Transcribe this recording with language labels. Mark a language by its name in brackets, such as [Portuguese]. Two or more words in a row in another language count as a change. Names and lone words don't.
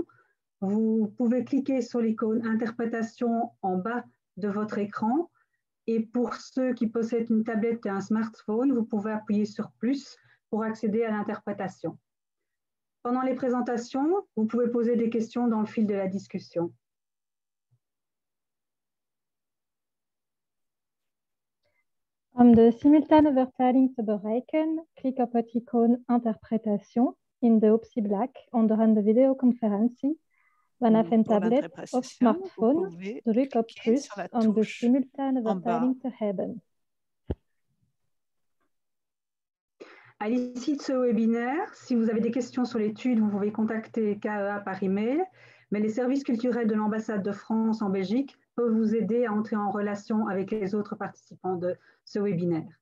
[French] Vous pouvez cliquer sur l'icône interprétation en bas de votre écran et pour ceux qui possèdent une tablette et un smartphone, vous pouvez appuyer sur plus pour accéder à l'interprétation. Pendant les présentations, vous pouvez poser des questions dans le fil de la discussion. [Dutch] Om de simultane vertaling te bereiken, klik op het icoon interprétation in de optie black onderaan de videoconferentie. Vanaf een tablet of smartphone, druk op plus om de simultane vertaling te hebben. [French] À l'issue de ce webinaire, si vous avez des questions sur l'étude, vous pouvez contacter KEA par email, mais les services culturels de l'ambassade de France en Belgique peuvent vous aider à entrer en relation avec les autres participants de ce webinaire.